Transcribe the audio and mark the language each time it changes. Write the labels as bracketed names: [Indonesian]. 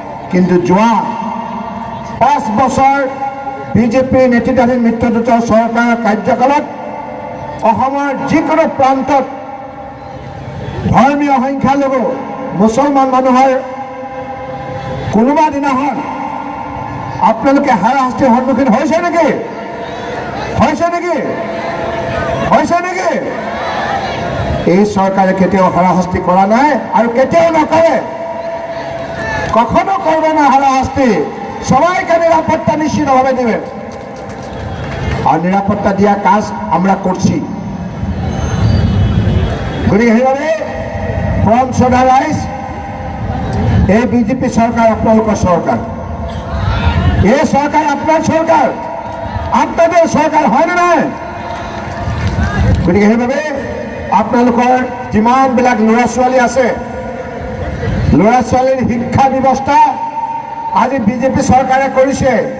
[Assamese] কিন্তু যোৱা 5 বছৰ বিজেপি নেতৃত্বাধীন মিত্ৰজোঁটৰ চৰকাৰৰ কাৰ্যকালত অসমৰ যিকোনো প্ৰান্তত ধৰ্মীয় সংখ্যালঘু মুছলমান মানুহৰ কোনোবা দিনাখন আপোনালোকে হাৰাশাস্তিৰ সন্মুখীন হৈছে নেকি? হৈছে নেকি? হৈছে নেকি? এই চৰকাৰে কেতিয়াও হাৰাশাস্তি কৰা নাই আৰু কেতিয়াও নকৰে, [Bangla] কখনো করবে না হারাশাস্তি। সবাইকে নিরাপত্তা নিশ্চিতভাবে দেবে, আর নিরাপত্তা দিয়া কাজ আমরা করছি। [Assamese] গতিকে সেইভাবে পৰম শ্ৰদ্ধা ৰাইজ, এই বিজেপি চৰকাৰ আপোনালোকৰ চৰকাৰ, এই চৰকাৰ আপোনাৰ চৰকাৰ, আপনাদের চৰকাৰ হয় নে নাই? গতিকে সেইভাবে আপোনালোকৰ যিমানবিলাক ল'ৰা ছোৱালী আছে, ল'ৰা ছোৱালীৰ শিক্ষা ব্যৱস্থা আজি বিজেপি চৰকাৰে কৰিছে।